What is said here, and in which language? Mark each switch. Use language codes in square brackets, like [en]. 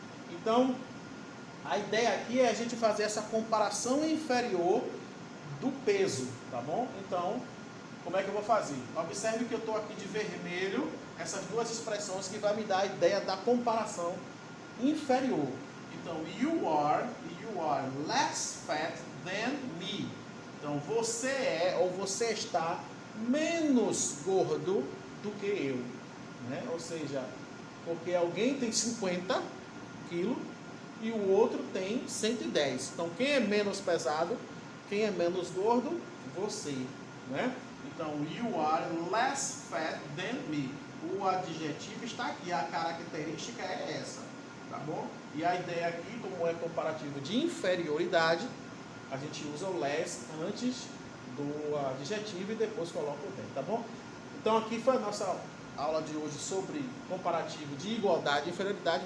[pt] Então, a ideia aqui é a gente fazer essa comparação inferior do peso, tá bom? Então, como é que eu vou fazer? Observe que eu estou aqui de vermelho, essas duas expressões que vai me dar a ideia da comparação inferior. Então, [en] you are less fat than me. [pt] Então, você é ou você está menos gordo do que eu, né? Ou seja, porque alguém tem 50 quilos e o outro tem 110. Então, quem é menos pesado, quem é menos gordo? Você, né? Então, [en] you are less fat than me. [pt] O adjetivo está aqui, a característica é essa, tá bom? E a ideia aqui, como é comparativo de inferioridade, a gente usa o less antes do adjetivo e depois coloca o than, tá bom? Então, aqui foi a nossa aula de hoje sobre comparativo de igualdade e inferioridade.